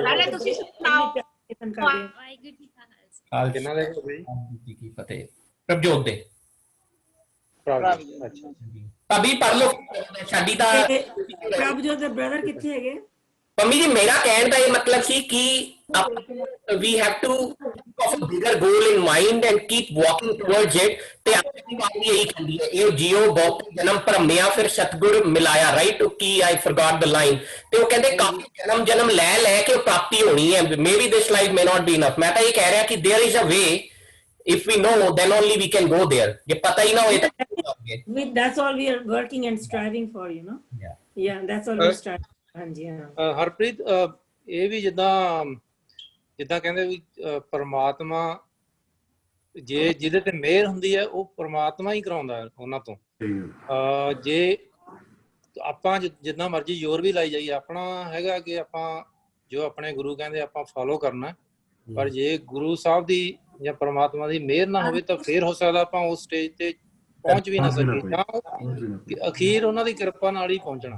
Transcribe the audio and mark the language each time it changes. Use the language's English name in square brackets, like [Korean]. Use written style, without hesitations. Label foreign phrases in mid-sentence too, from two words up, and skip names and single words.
[Punjabi] ਨਾਲੇ ਤੁਸੀਂ ਸੁਣਾਓ ਹਾਲ ਕਿੰਨਾ ਦੇ ਹੋ ਬਈ ਕੀ ਫਤਿਹ ਪ੍ਰਭਜੋਤ ਦੇ ਅੱਛਾ ਭਾਬੀ ਪੜ ਲਓ ਸਾਡੀ ਤਾਂ ਪ੍ਰਭਜੋਤ ਦੇ ਬ੍ਰਦਰ ਕਿੱਥੇ ਹੈਗੇ ਮੰਮੀ ਜੀ ਮੇਰਾ ਕਹਿਣ ਦਾ ਇਹ ਮਤਲਬ ਸੀ ਕਿ [English] we have to have a bigger goal in mind and keep walking towards it [Punjabi] ਤੇ ਆਪਣੀ ਬਾਤ ਵੀ ਇਹੀ ਕਹਿੰਦੀ ਹੈ ਇਹ ਜੀਓ ਬਹੁਤ ਜਨਮ ਭਰਮਿਆ ਫਿਰ ਸਤਗੁਰ ਮਿਲਾਇਆ ਰਾਈਟ ਕੀ [English] I forgot the line [Punjabi] ਤੇ ਉਹ ਕਹਿੰਦੇ ਕਾਫੀ ਜਨਮ ਲੈ ਕੇ ਪ੍ਰਾਪਤੀ ਹੋਣੀ ਹੈ [English] maybe this life may not be enough [Punjabi] ਮੈਂ ਤਾਂ ਇਹ ਕਹਿ ਰਿਹਾ ਕਿ [English] there is a way if we know then only we can go there [Punjabi] ਜੇ ਪਤਾ ਹੀ ਨਾ ਹੋਏ ਤਾਂ [English] that's all we are working and striving for you know yeah that's all we're striving [Punjabi] ਹਾਂਜੀ ਹਾਂ ਹਰਪ੍ਰੀਤ ਇਹ ਵੀ ਜਿੱਦਾਂ ਕਹਿੰਦੇ ਵੀ ਪਰਮਾਤਮਾ ਜਿਹਦੇ ਤੇ ਮਿਹਰ ਹੁੰਦੀ ਹੈ ਉਹ ਪਰਮਾਤਮਾ ਹੀ ਕਰਾਉਂਦਾ ਉਹਨਾਂ ਤੋਂ। ਜੇ ਆਪਾਂ ਜਿੰਨਾ ਮਰਜ਼ੀ ਜ਼ੋਰ ਵੀ ਲਾਈ ਜਾਈਏ, ਆਪਣਾ ਹੈਗਾ ਕਿ ਆਪਾਂ ਜੋ ਆਪਣੇ ਗੁਰੂ ਕਹਿੰਦੇ ਆਪਾਂ ਫੋਲੋ ਕਰਨਾ, ਪਰ ਜੇ ਗੁਰੂ ਸਾਹਿਬ ਦੀ ਜਾਂ ਪਰਮਾਤਮਾ ਦੀ ਮਿਹਰ ਨਾ ਹੋਵੇ ਤਾਂ ਫੇਰ ਹੋ ਸਕਦਾ ਆਪਾਂ ਉਸ ਸਟੇਜ ਤੇ ਪਹੁੰਚ ਵੀ ਨਾ ਸਕੀਏ, ਜਾਂ ਅਖੀਰ ਉਹਨਾਂ ਦੀ ਕਿਰਪਾ ਨਾਲ ਹੀ ਪਹੁੰਚਣਾ।